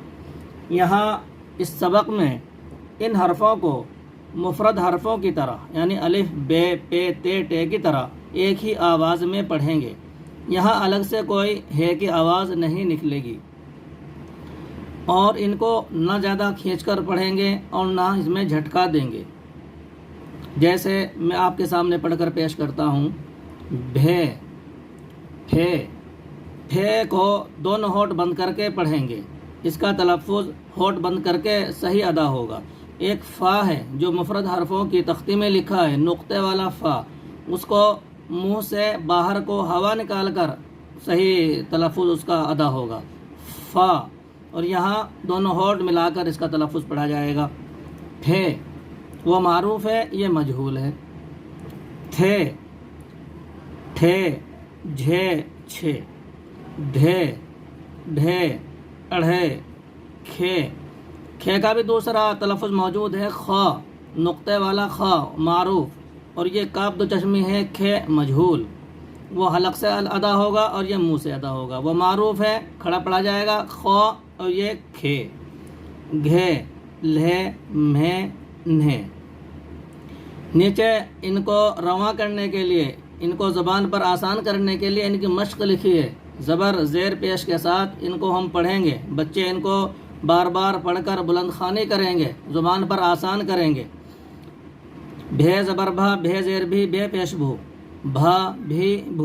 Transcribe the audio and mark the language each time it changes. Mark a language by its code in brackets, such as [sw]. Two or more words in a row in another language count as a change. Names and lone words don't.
[ur] یہاں اس سبق میں ان حرفوں کو مفرد حرفوں کی طرح یعنی الف بے پے تے ٹے کی طرح ایک ہی آواز میں پڑھیں گے۔ یہاں الگ سے کوئی ہے کی آواز نہیں نکلے گی، اور ان کو نہ زیادہ کھینچ کر پڑھیں گے اور نہ اس میں جھٹکا دیں گے۔ جیسے میں آپ کے سامنے پڑھ کر پیش کرتا ہوں، بھے پھے۔ پھے کو دونوں ہونٹ بند کر کے پڑھیں گے، اس کا تلفظ ہونٹ بند کر کے صحیح ادا ہوگا۔ ایک فا ہے جو مفرد حرفوں کی تختی میں لکھا ہے، نقطے والا فا، اس کو منہ سے باہر کو ہوا نکال کر صحیح تلفظ اس کا ادا ہوگا، فا، اور یہاں دونوں ہونٹ ملا کر اس کا تلفظ پڑھا جائے گا۔ پھے وہ معروف ہے، یہ مجہول ہے۔ تھے ٹھے جھے چھے، ڈھے ڈھے اڑھے کھے۔ کھے کا بھی دوسرا تلفظ موجود ہے، خا، نقطے والا خا معروف، اور یہ کاف دو چشمی ہے، کھے مجہول، وہ حلق سے ادا ہوگا اور یہ منہ سے ادا ہوگا۔ وہ معروف ہے، کھڑا پڑھا جائے گا، خا، اور یہ کھے۔ گھے لھے مھے نھے۔ نیچے ان کو رواں کرنے کے لیے، ان کو زبان پر آسان کرنے کے لیے ان کی مشق لکھی ہے۔ زبر زیر پیش کے ساتھ ان کو ہم پڑھیں گے، بچے ان کو بار بار پڑھ کر بلند خوانی کریں گے، زبان پر آسان کریں گے۔ بھے زبر بھا، بھے زیر بھی، بھے پیش بھو، بھا بھی بھو۔